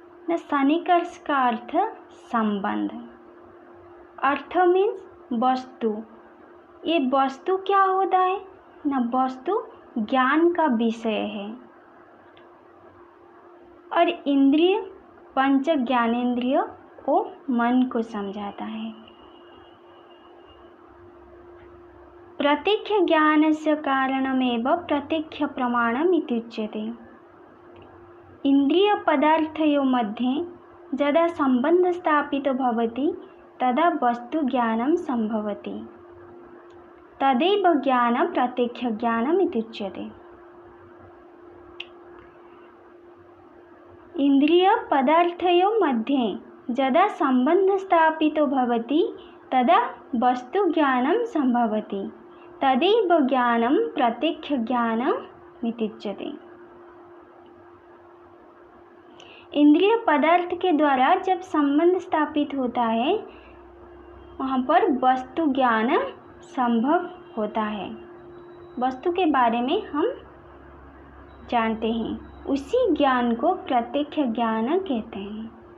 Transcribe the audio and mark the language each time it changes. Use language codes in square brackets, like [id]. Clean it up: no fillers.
[hi] न सन्निकर्ष का अर्थ संबंध। अर्थ मीन्स वस्तु। ये वस्तु क्या होता है? न वस्तु ज्ञान का विषय है। और इंद्रिय पंच ज्ञानेंद्रिय वो मन को समझाता है। [sa] प्रत्यक्ष ज्ञानस्य कारणमेव प्रत्यक्ष प्रमाणम् इति उच्यते। इंद्रिय पदार्थयोः मध्ये यदा संबंध स्थापितो भवति तदा वस्तु ज्ञानं संभवति। तदेव ज्ञानं प्रत्यक्ष ज्ञानम् इति उच्यते। इंद्रिय पदार्थयोः मध्ये यदा संबंध स्थापितो भवति तदा वस्तु ज्ञानं संभवति। तदेव ज्ञानं प्रत्यक्ष ज्ञानम् इति उच्यते। [hi] इंद्रिय पदार्थ के द्वारा जब संबंध स्थापित होता है वहाँ पर वस्तु ज्ञान संभव होता है। वस्तु के बारे में हम जानते हैं, उसी ज्ञान को प्रत्यक्ष ज्ञान कहते हैं।